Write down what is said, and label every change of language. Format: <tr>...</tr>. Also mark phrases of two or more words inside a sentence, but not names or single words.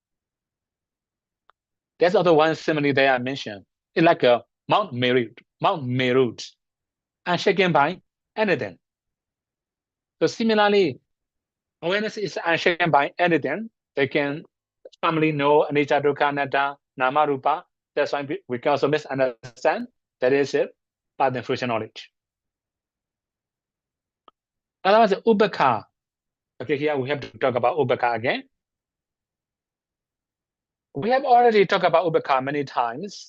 <en>There's other one simile that I mentioned. It's like a Mount Meru, unshaken by anything. So similarly, Awareness is unshaken by anything. They can firmly know</en> <pi>anicca, dukkha, anatta, nama, rupa.</pi> <en>That's why we can also misunderstand. That is it, path and fruition knowledge. Otherwise, ubbeka. Okay, here we have to talk about ubbeka again. We have already talked about ubbeka many times.</en>